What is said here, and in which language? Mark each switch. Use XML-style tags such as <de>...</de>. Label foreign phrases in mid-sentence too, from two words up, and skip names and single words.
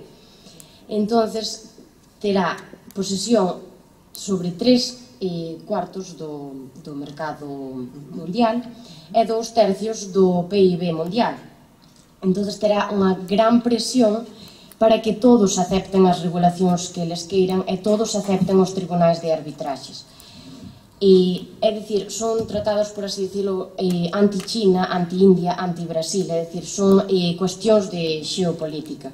<gl>Entonces terá posesión sobre 3 cuartos do mercado mundial e 2 tercios do PIB mundial. Entonces terá unha gran presión para que todos acepten as regulacións que eles queiran e todos acepten os tribunais de arbitraxes. É dicir, son tratados, por así dicilo, anti-China, anti-India, anti-Brasil, é dicir, son cuestións de xeopolítica.</gl>